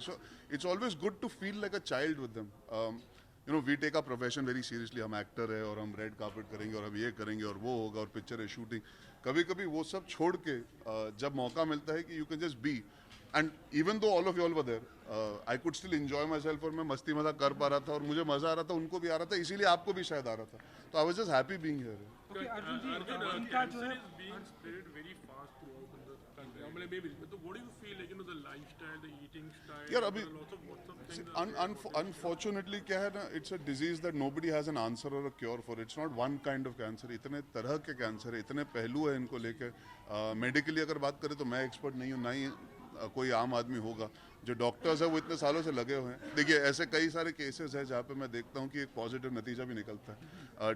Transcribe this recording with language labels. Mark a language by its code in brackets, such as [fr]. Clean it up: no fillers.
[en] So it's always good to feel like a child with them. You know we take a profession very seriously, [hi] हम actor है और हम red carpet करेंगे और हम ये करेंगे और वो होगा और पिक्चर है, शूटिंग। कभी कभी वो सब छोड़ के जब मौका मिलता है कि [en] you can just be, and even though all of you all were there, I could still enjoy myself, [hi] और मैं मस्ती मजाक कर पा रहा था और मुझे मजा आ रहा था, उनको भी आ रहा था, इसीलिए आपको भी शायद आ रहा था। [en] तो I was just happy being here. [hi] Okay Arjun ji, Arjun, उनका जो [en] cancer [hi] है [en] is being spread very fast throughout in the country. I mean, maybe. So what do you feel like, the lifestyle, the eating style? [hi] यार अभी [en] there are lots of things. Unfortunately [hi] क्या है ना, [en] It's a disease that nobody has an answer और a cure for. It's not one kind of cancer, [hi] इतने तरह के cancer है, इतने पहलू है इनको लेके। मेडिकली अगर बात करें तो मैं एक्सपर्ट नहीं हूँ, ना ही कोई आम आदमी होगा। जो डॉक्टर्स है वो इतने सालों से लगे हुए हैं। देखिए ऐसे कई सारे केसेस हैं जहाँ पे मैं देखता हूँ कि एक पॉजिटिव नतीजा भी निकलता है।